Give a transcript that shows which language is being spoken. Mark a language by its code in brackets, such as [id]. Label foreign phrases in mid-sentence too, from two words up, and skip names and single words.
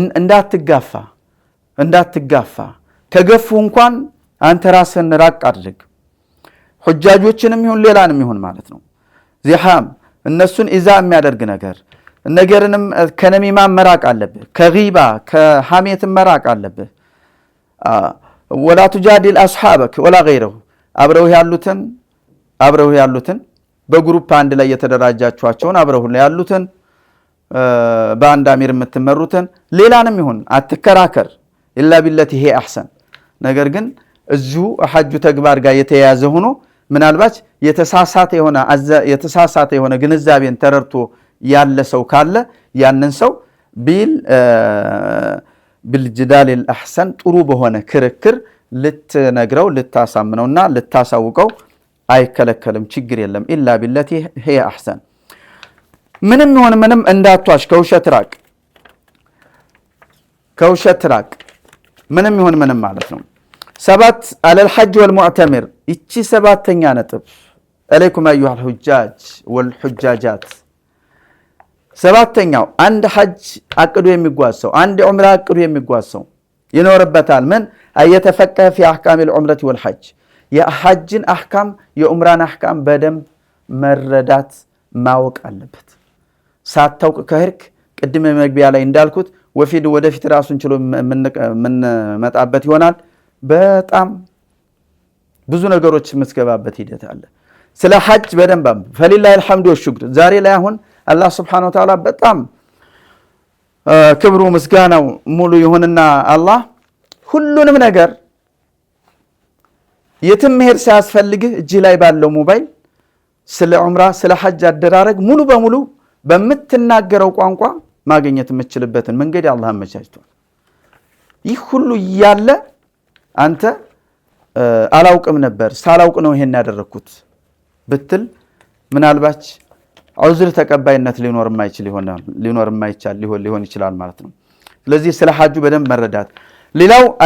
[am] እንዳትጋፋ ከገፉ እንኳን አንተ ራስህን ራቅ አድርግ ሑጃጆችንም ይሁን ሌላንም ይሁን ማለት ነው ዚሃም እነሱን ኢዛ የሚያደርግ ነገርንም ከነሚማ መራቅ አለብህ ከጊባ ከሐሜት መራቅ አለብህ [ar] ولا تجادل اصحابك ولا غيره [am] አብረው ያሉትን በግሩፕ አንድ ላይ የተደራጃችኋቸውን አብረው ያሉትን በአንድ አሚር የምትመሩትን ሌላንም ይሁን አትከራከር [ar] إلا بالتي هي أحسن [am] ነገር ግን እዚሁ ሐጁ ተግባር ጋር የተያያዘ ሆኖ ምናልባት የተሳሳተ የሆነ ግንዛቤን ተረርቶ ያለ ሰው ካለ ያንን ሰው [ar] بالجدال الأحسن [am] ጥሩ በሆነ ክርክር ልትነግረው ልታሳምነውና ልታሳውቀው አይከለከልም ችግር የለም [ar] إلا بالتي هي أحسن [am] ምንም ይሁን ምንም እንዳትዋሽ ከውሸት ራቅ ምንም ይሁን ምንም ማለት ነው 7 [ar] على الحج والمعتمر [am] እቺ ሰባተኛ ነጥብ [ar] عليكم ايها الحجاج والحجاجات [am] ሰባተኛው አንድ ሐጅ አቅዶ የሚጓዝ ሰው አንድ ዑምራ አቅዶ የሚጓዝ ሰው ይኖርበታል ምን [ar] ايتفقه في احكام العمره والحج [am] የሐጅን አህካም የዑምራን አህካም በደንብ መረዳት ማወቅ አለበት ሳታውቅ ከህርክ ቅድመ መግቢያ ላይ እንዳልኩት ወደፊት ራሱን ችሎ ምን መጣበት ይሆናል በጣም ብዙ ነገሮች መስገባበት ሂደት አለ ስለ ሐጅ በደንብ [ar] فلله الحمد والشكر [am] ዛሬ ላይ አሁን አላህ [ar] سبحانه وتعالى [am] በጣም ክብሩ ምስጋናው ሙሉ ይሁንና አላህ ሁሉንም ነገር የትም መሄድ ሳያስፈልግህ እጅ ላይ ባለው ሞባይል ስለ ዑምራ ስለ ሐጅ አደራረግ ሙሉ በሙሉ በመትናገረው ቋንቋ ማግኘት የምትችልበትን መንገድ አላህ አመቻችቷል ይህ ሁሉ ያለ አንተ አላውቅም ነበር ሳላውቅ ነው ይሄን ያደረኩት ብትል ምናልባት ዑዝር ተቀባይነት ሊኖር ይችላል ማለት ነው ስለዚህ ስለ ሐጁ በደንብ መረዳት ሌላው